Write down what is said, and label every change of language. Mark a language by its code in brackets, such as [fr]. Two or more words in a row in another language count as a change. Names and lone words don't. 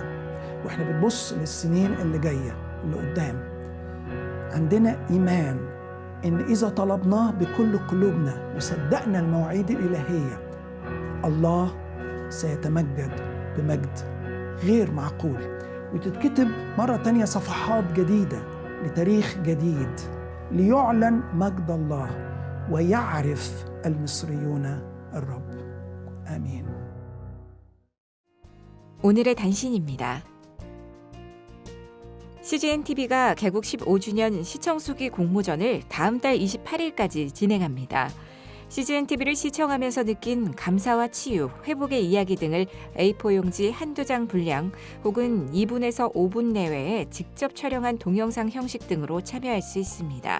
[ar] واحنا بنبص للسنين اللي جاية اللي قدام، عندنا إيمان إن إذا طلبناه بكل قلوبنا وصدقنا المواعيد الإلهية، الله سيتمجد بمجد غير معقول، وتتكتب مرة تانية صفحات جديدة لتاريخ جديد ليعلن مجد الله ويعرف المصريون الرب. آمين. [ko] 오늘의 단신입니다. CGN-TV가 개국 15주년 시청수기 공모전을 다음 달 28일까지 진행합니다. CGN-TV를 시청하면서 느낀 감사와 치유, 회복의 이야기 등을 A4 용지 한두 장 분량 혹은 2분에서 5분 내외에 직접 촬영한 동영상 형식 등으로 참여할 수 있습니다.